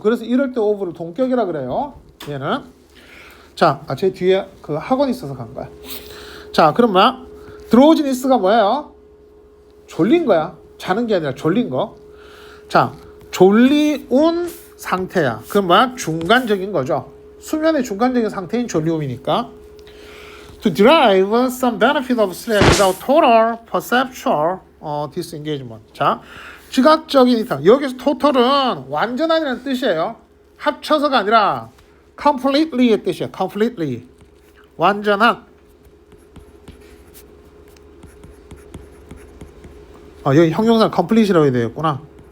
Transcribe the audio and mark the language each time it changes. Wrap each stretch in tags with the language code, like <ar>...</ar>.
<ko>그래서 이럴 때 of를 동격이라 그래요. 얘는 자, 제 뒤에 그 학원이 있어서 간 거야. 자, 그럼 뭐야? drowsiness가 뭐예요? 졸린 거야. 자는 게 아니라 졸린 거. 자, 졸리운 상태야. 그럼 뭐야? 중간적인 거죠. 수면의 중간적인 상태인 졸리움이니까.</ko> <en>To derive some benefit of sleep without total perceptual disengagement.</en> <ko>자, 지각적인 이탈. 여기서 total은 완전한이라는 뜻이에요. 합쳐서가 아니라 completely의 뜻이에요. completely. 완전한. 여기 형용사 complete이라고 해야 되겠구나.</ko>